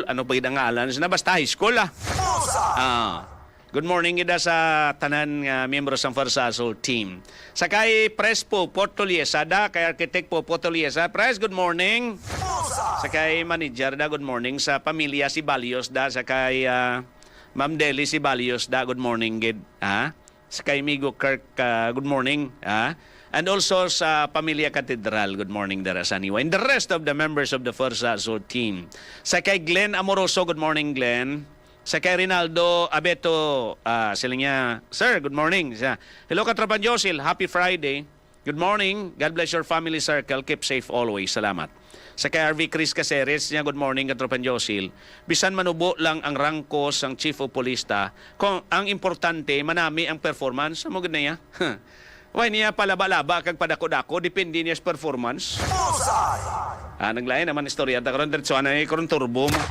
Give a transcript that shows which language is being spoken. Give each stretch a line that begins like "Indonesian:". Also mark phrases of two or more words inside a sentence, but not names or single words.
Filipino: Ano pa yung ngalan?
Hiligaynon: Basta
English: high school, Good morning
Hiligaynon: ida sa tanan nga miyembro sa Fuerza Azul Team. Sa kay Pres po Potoliesa da, kay Architect po Potoliesa. Pres,
English: good morning.
Hiligaynon: Sa kay Manager da,
English: good morning.
Hiligaynon: Sa pamilya si Balios da, sa kay Ma'am Deli si Balios da,
English: good morning
Hiligaynon: gid. Sa kay Migo Kirk,
English: good morning. And also
Hiligaynon: sa pamilya Katedral,
English: good morning
Hiligaynon: dara sa Niwa.
English: And the rest of the members of the Fuerza Azul Team.
Hiligaynon: Sa kay Glenn Amoroso,
English: good morning
Hiligaynon: Glenn. Sa kay Rinaldo Abeto, sila niya, Sir,
English: good morning.
Hiligaynon: Hello Katrapan JOECEL,
English: happy Friday. Good morning, God bless your family circle, keep safe always,
Hiligaynon: salamat. Sa kay RV Chris Caceres, niya,
English: good morning
Hiligaynon: Katrapan JOECEL. Bisan manubo lang ang rangkos ang Chief of Police kung ang importante, manami ang performance, mo gud na niya. Why niya palaba-laba kag padako-dako, depende niya sa performance. Naglain naman istorya, karon diretso anay karon turbo mo.